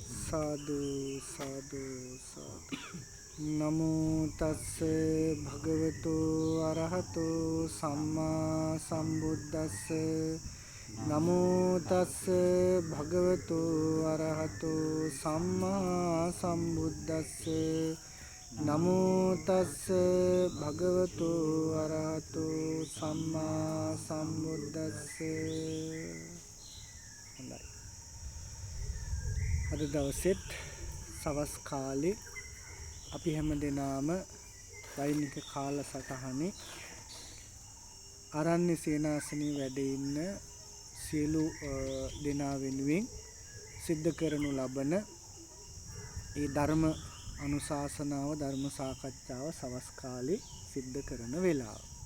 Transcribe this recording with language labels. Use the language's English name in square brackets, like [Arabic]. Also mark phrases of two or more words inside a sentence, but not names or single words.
[Pali] සාදු සාදු සාදු නමෝ තස්ස භගවතු අරහතු සම්මා සම්බුද්දස්ස නමෝ තස්ස භගවතු අරහතු සම්මා සම්බුද්දස්ස නමෝ තස්ස භගවතු අරහතු සම්මා සම්බුද්දස්ස. [Sinhala] හොඳයි. අද දවසෙත් සවස් කාලේ අපි හැමදෙනාම දෛනික කාලසටහනේ ආරණ්‍ය සේනාසනයේ වැඩ ඉන්න සියලු දෙනා වෙනුවෙන් සිද්ධ කරනු ලබන ඒ ධර්ම අනුශාසනාව ධර්ම සාකච්ඡාව සවස් කාලේ සිද්ධ කරන වෙලාව.